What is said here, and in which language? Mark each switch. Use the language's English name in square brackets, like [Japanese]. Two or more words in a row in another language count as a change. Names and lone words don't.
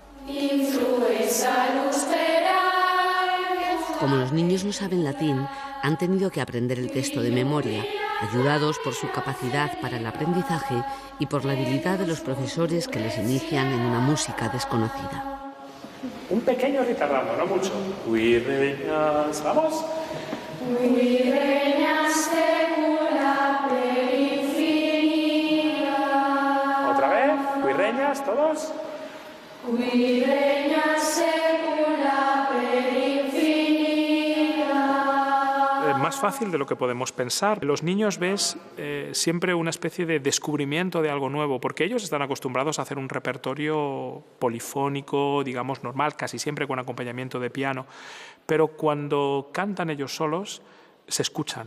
[Spanish] Como los niños no saben latín, han tenido que aprender el texto de memoria, ayudados por su capacidad para el aprendizaje y por la habilidad de los profesores que les inician en una música desconocida. Un pequeño ritarramo, no mucho. [Latin] Qui regnas, vamos. Qui regnas secula per infinita. [Spanish] Otra vez, [Latin] qui regnas, todos. Qui regnas secula per infinita. [Spanish] Más fácil de lo que podemos pensar. Los niños ves siempre una especie de descubrimiento de algo nuevo, porque ellos están acostumbrados a hacer un repertorio polifónico, digamos normal, casi siempre con acompañamiento de piano, pero cuando cantan ellos solos, se escuchan.